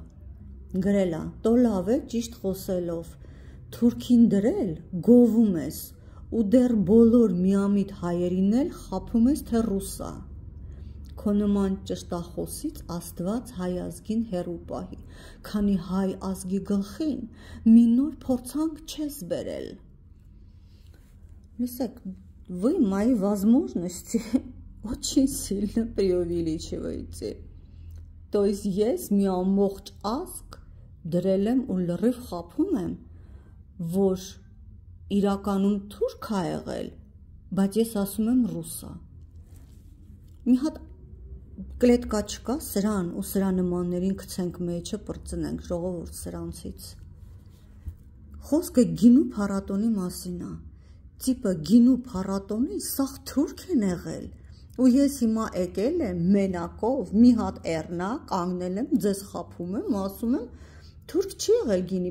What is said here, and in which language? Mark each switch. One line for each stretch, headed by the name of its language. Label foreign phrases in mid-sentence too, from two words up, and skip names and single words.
Armenian: գրել է, տո լավ է ճիշտ խոսելով, թուրքին դրել, գովում ես, ու դեռ բոլոր միամիտ հայերին էլ խաբում ես, թե ռուսա։ Քո նման ճշտախոսից Աստված հայ ազգին հեռու պահի, քանի հայ ազգի гլխին մի նոր փորձանք չես բերել։ Լսեք,
Russian: вы мои возможности очень сильно преувеличиваете. То есть
Armenian: ես մի ամբողջ ազգ դրել եմ ու լրիվ խաբում եմ, որ իրականում թուրք է եղել, բայց ես ասում եմ ռուսա։ Մի հատ կլետկա չկա սրան ու սրա նմաններին գցենք մեջը պրծնենք ժողովուրդ սրանցից։ Խոսքը գինու փառատոնի մասին է։ Տիպը գինու փառատոնի սաղ թուրք են եղել։ Ու ես հիմա եկել եմ մենակով մի հատ էռնա, կանգնել եմ, ձեզ խաբում եմ, ասում եմ, թուրք չի եղել գինի